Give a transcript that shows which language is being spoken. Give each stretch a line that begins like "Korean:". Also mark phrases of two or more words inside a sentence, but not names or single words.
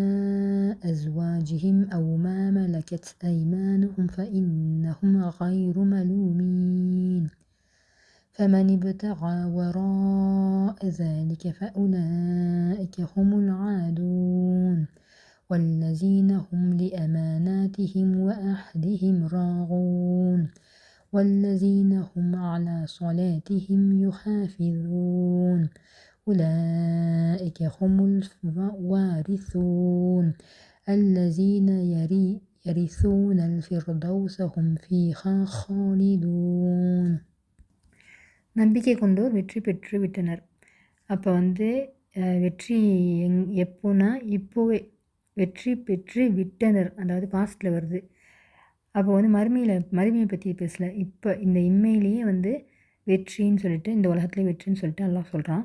Arabic: أزواجهم أو ما ملكت أيمانهم فإنهم غير ملومين فمن ابتغى وراء ذلك فأولئك هم العادون والذين هم لأماناتهم وعهدهم راعون والذين هم على صلاتهم يحافظون أولئك هم الوارثون الذين يرثون الفردوس هم فيها خالدون.
Tamil: நம்பிக்கை கொண்டோர் வெற்றி பெற்று விட்டனர். அப்போ வெற்றி எப்போனா இப்போவே வெற்றி பெற்று விட்டனர், அதாவது பாஸ்டில் வருது. அப்போ மறுமையை பற்றி பேசல, இப்போ இந்த இம்மையிலேயே வெற்றின்னு சொல்லிட்டு, இந்த உலகத்துலேயே வெற்றின்னு சொல்லிட்டு அல்லாஹ் சொல்கிறான்.